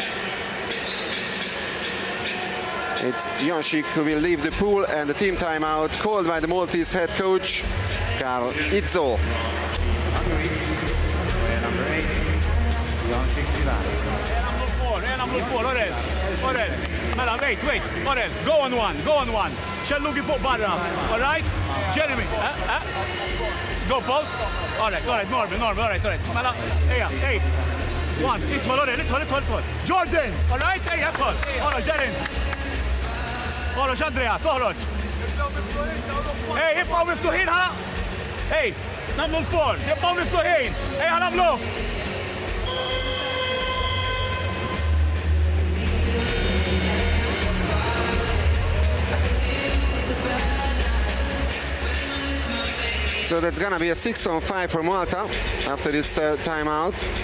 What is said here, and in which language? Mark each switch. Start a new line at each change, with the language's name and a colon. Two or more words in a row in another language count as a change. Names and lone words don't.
English: It's Jancsik who will leave the pool, and the team timeout called by the Maltese head coach, Karl Izzo. Number 8, Jancsik Szilárd. Number 4, Orel. Mela, wait, Orel, go on one.
Maltese: Xellugi fuq barra,
English: all right? Jeremy, go post. All right, normal, all right.
Maltese: Mela, hey. 1, idħol.
English: Jordan, all right? Hey, idħol. All right, Darren.
Maltese: Ħoroġ, Andreas, oħroġ. Ej, jibqaw miftuħin ħala. Ej, namlu l-for, jibqaw miftuħin. Ej, ħanamlu.
English: So that's gonna be a 6-on-5 for Malta after this timeout.